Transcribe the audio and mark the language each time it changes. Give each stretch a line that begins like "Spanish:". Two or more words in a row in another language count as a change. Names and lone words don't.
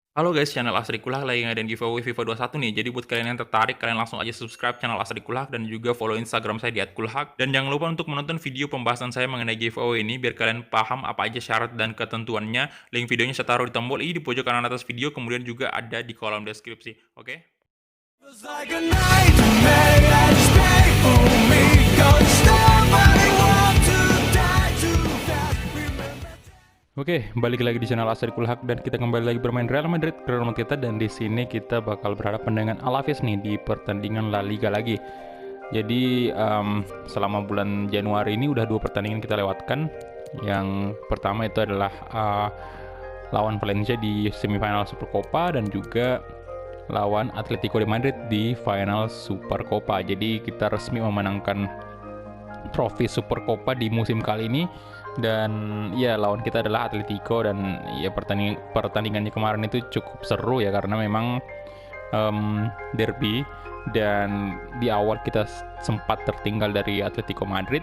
Indonesian: Halo guys, channel Asri Kulak lagi ngadain giveaway FIFA 21 nih. Jadi buat kalian yang tertarik, kalian langsung aja subscribe channel Asri Kulak dan juga follow Instagram saya di @kulhak. Dan jangan lupa untuk menonton video pembahasan saya mengenai giveaway ini biar kalian paham apa aja syarat dan ketentuannya. Link videonya saya taruh di tombol i di pojok kanan atas video, kemudian juga ada di kolom deskripsi. Oke?
English: Feels like a nightmare that is painful me. Don't stop, I want to die too fast. Remember.
Indonesian: Oke, balik lagi di channel Asri Kulhak dan kita kembali lagi bermain Real Madrid ke rumah kita, dan di sini kita bakal berhadapan dengan Alaves nih di pertandingan La Liga lagi. Jadi selama bulan Januari ini udah 2 pertandingan kita lewatkan. Yang pertama itu adalah lawan Valencia di semifinal Supercopa dan juga lawan Atletico de Madrid di final Supercopa. Jadi kita resmi memenangkan trofi Supercopa di musim kali ini. Dan ya lawan kita adalah Atletico, dan ya pertandingannya kemarin itu cukup seru ya karena memang derby, dan di awal kita sempat tertinggal dari Atletico Madrid.